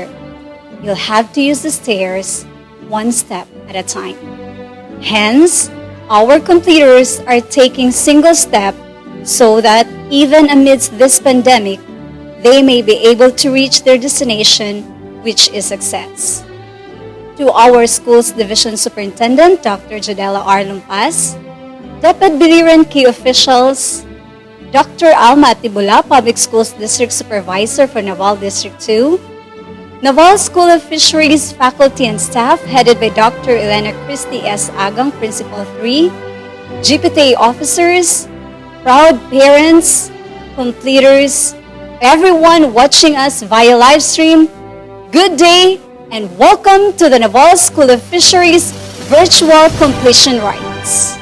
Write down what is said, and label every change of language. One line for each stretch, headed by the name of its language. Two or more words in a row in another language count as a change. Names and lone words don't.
English: You'll have to use the stairs one step at a time." Hence, our completers are taking single step so that even amidst this pandemic, they may be able to reach their destination, which is success. To our school's Division Superintendent, Dr. Jodela R. Lumpas, Dapat Biliran key officials, Dr. Alma Tibula, Public Schools District Supervisor for Naval District 2, Naval School of Fisheries faculty and staff headed by Dr. Elena Christie S. Agang, Principal 3, GPTA officers, proud parents, completers, everyone watching us via live stream, good day and welcome to the Naval School of Fisheries Virtual Completion Rites.